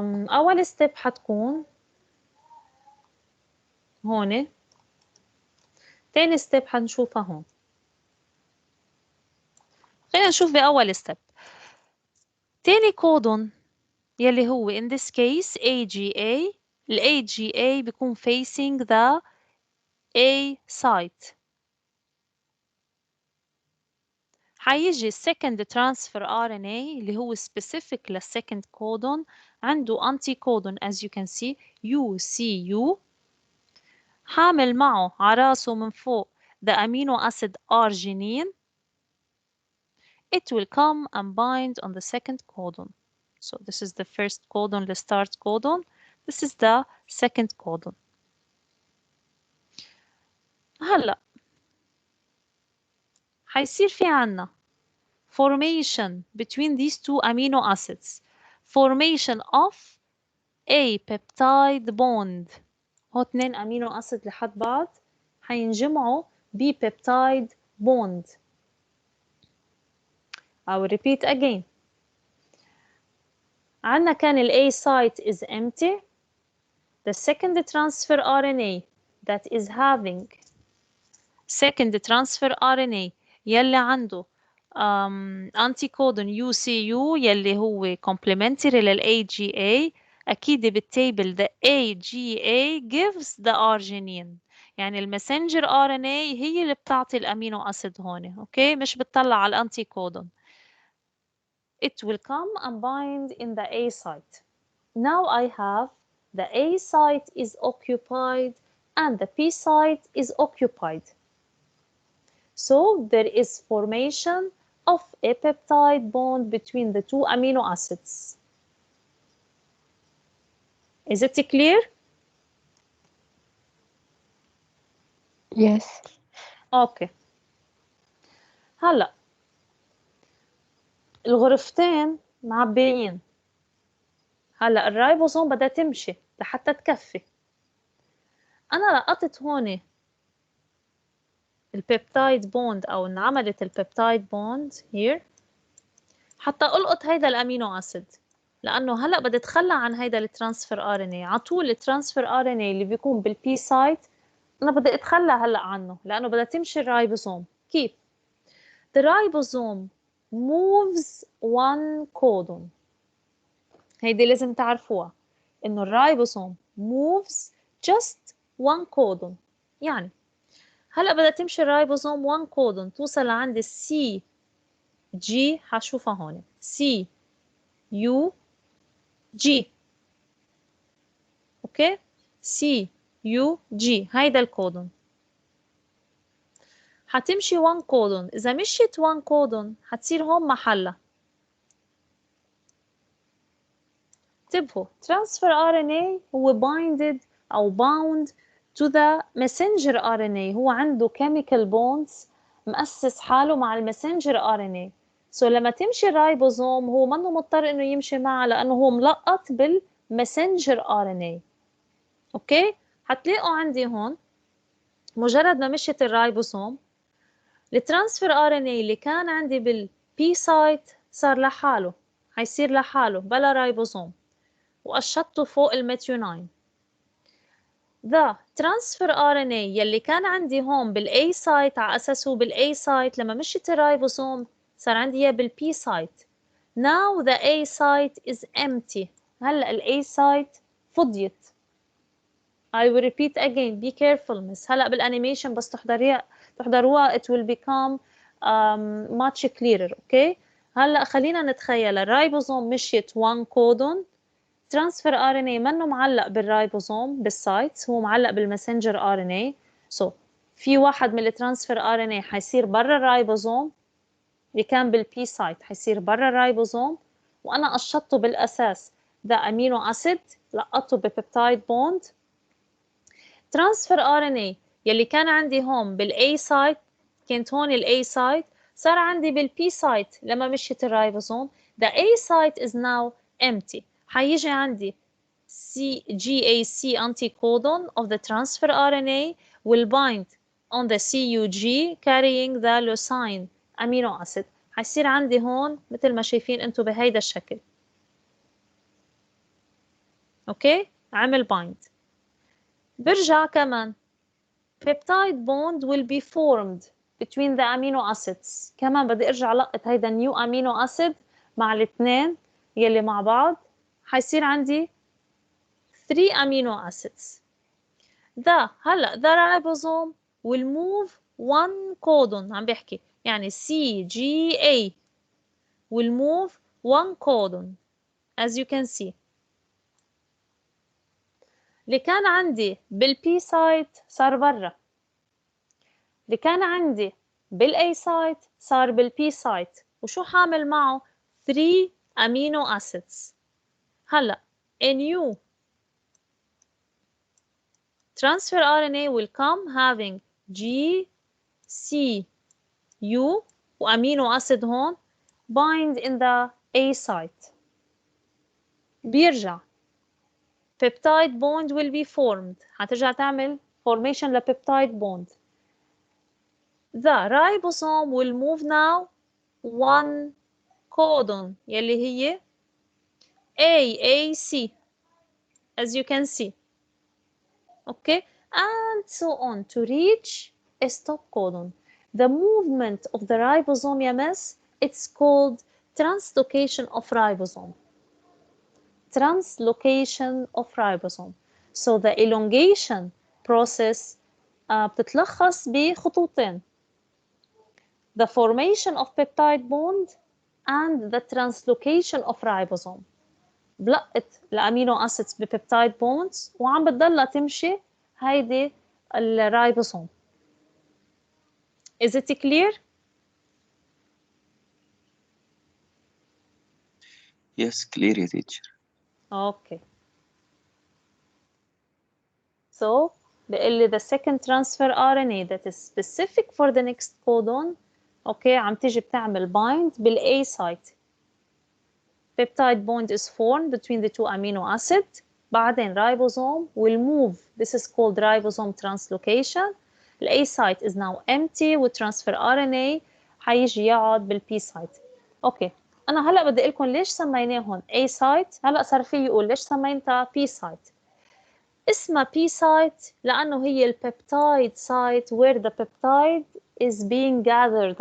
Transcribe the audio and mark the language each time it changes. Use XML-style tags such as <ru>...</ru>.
<ar>أول step حتكون هون. تاني step حنشوفها هون. خلينا نشوف بأول step. تاني كودون يلي هو</ar> <en>in this case</en> <ar>AGA. ال AGA بيكون</ar> <en>facing the A site. حيجي second transfer RNA اللي هو specific للsecond codon عنده anti-codon as you can see UCU</en> <ar>حامل معه عراسه من فوق</ar> <en>the amino acid arginine. It will come and bind on the second codon. So this is the first codon, the start codon. This is the second codon.</en> <ar>هلا حيصير في عنا formation between these two amino acids.</ar> <en>Formation of a peptide bond.</en> <ar>هو اتنين amino acid لحد بعض حينجمعوا ب peptide bond.</ar> <en>I will repeat again. عنا كان ال A site is empty. The second transfer RNA that is having second transfer RNA</en> <ar>يلي عنده</ar> <en>anticodon UCU يلي هو complementary لل AGA.</en> <ar>أكيد بالتابل</ar> <en>the AGA gives the arginine.</en> <ar>يعني المسنجر RNA هي اللي بتعطي الأمينو أسيد هون. أوكي مش بتطلع على الأنتيكودون.</ar> <en>It will come and bind in the A site. Now I have the A site is occupied and the P site is occupied. So there is formation of a peptide bond between the two amino acids. Is it clear? Yes.</en> <ar>Okay. هلا الغرفتين معبيين. هلا الرايبوسوم بدها تمشي لحتى تكفي. أنا لقطت هون البيبتايد بوند أو انعملت البيبتايد بوند here حتى ألقط هيدا الأمينو أسيد. لأنه هلا بدي أتخلى عن هيدا الترانسفير ار ان اي. على طول الترانسفير ار ان اي اللي بيكون بالبي سايت أنا بدي أتخلى هلا عنه لأنه بدها تمشي الرايبوسوم. كيف؟</ar> <en>The ribosome moves one codon.</en> <ar>هيدي لازم تعرفوها إنه الرايبوسوم</ar> <en>moves just one codon.</en> <ar>يعني هلا بدها تمشي الرايبوسوم</ar> <en>one codon</en> <ar>توصل لعند السي جي. حشوفها هون سي يو جي. اوكي سي يو جي هيدا الكودون. حتمشي 1 كودون. اذا مشيت 1 كودون حتصير هون محلها. انتبهوا</ar> <en>transfer RNA هو binded او bound to the messenger RNA.</en> <ar>هو عنده chemical bonds مؤسس حاله مع المسنجر RNA. سو لما تمشي الرايبوزوم هو منه مضطر انه يمشي معها لانه هو ملقط بالمسنجر RNA. اوكي حتلاقوا عندي هون مجرد ما مشيت الرايبوسوم الترانسفير ار ان اي اللي كان عندي بالبي سايت صار لحاله. حيصير لحاله بلا رايبوسوم وقشطته فوق الميثيونين. The transfer RNA يلي كان عندي هون بالاي سايت على اساسه بالاي سايت لما مشيت الرايبوسوم صار عندي اياه بالبي سايت.</ar> <en>Now the A site is empty.</en> <ar>هلا الاي سايت فضيت.</ar> <en>I will repeat again. Be careful miss.</en> <ar>هلا بالانيميشن بس تحضروها</ar> <en>it will become much clearer. Okay.</en> <ar>هلا خلينا نتخيل الرايبوزوم مشيت 1 كودون. ترانسفير ار ان اي منه معلق بالرايبوزوم بالسايتس هو معلق بالمسنجر ار ان اي. سو في واحد من الترانسفير ار ان اي حيصير برا الرايبوزوم اللي كان بالبي سايت حيصير برا الرايبوزوم وأنا قشطته بالأساس ده أمينو أسيد لقطته ببيبتايد بوند. ترانسفير RNA يلي كان عندي هون بالA سايت، كانت هون الA سايت، صار عندي بالP سايت لما مشيت الرايبوزوم.</ar> <en>The A site is now empty.</en> <ar>حيجي عندي</ar> <en>GAC anticodon of the transfer RNA will bind on the CUG carrying the leucine amino acid.</en> <ar>حيصير عندي هون مثل ما شايفين انتم بهيدا الشكل. اوكي، عمل bind. برجع كمان</ar> <en>peptide bond will be formed between the amino acids.</en> <ar>كمان بدي ارجع لقط هيدا new amino acid مع الاثنين يلي مع بعض، حيصير عندي 3 amino acids.</ar> <en>هلا the ribosome will move one codon،</en> <ar>عم بحكي يعني</ar> <en>CGA will move one codon as you can see.</en> <ar>اللي كان عندي بالبي سايت صار برا، اللي كان عندي بالاي سايت صار بالبي سايت، وشو حامل معه 3 amino acids.</ar> <en>هلا a new transfer RNA will come having G, C, U وامينو acid هون bind in the A site. بيرجع peptide bond will be formed.</en> <ar>هترجع تعمل</ar> <en>formation لpeptide bond. The ribosome will move now one codon يلي هي AAC as you can see. Okay, and so on to reach a stop codon. The movement of the ribosome, yes, it's called translocation of ribosome. Translocation of ribosome. So the elongation process</en> <ar>بتتلخص بخطوتين:</ar> <en>the formation of peptide bond and the translocation of ribosome.</en> <ar>بلقت الامينو اسيدز ببيبتايد بوندز وعم بتضلها تمشي هيدي الرايبوسوم.</ar> <en>Is it clear? Yes, clear يا teacher. Okay. So</en> <ar>بقول لي</ar> <en>the second transfer RNA that is specific for the next codon.</en> <ar>اوكي، عم تيجي بتعمل bind بالA site.</ar> <en>Peptide bond is formed between the two amino acids.</en> <ar>بعدين</ar> <en>ribosome will move. This is called ribosome translocation. The A site is now empty with transfer RNA</en> <ar>حيجي يقعد بالP site. اوكي، انا هلا بدي اقول لكم ليش سميناهم A site. هلا صار في يقول ليش سميتها P site. اسمها P site لانه هي البيبتايد site</ar> <en>where the peptide is being gathered.</en>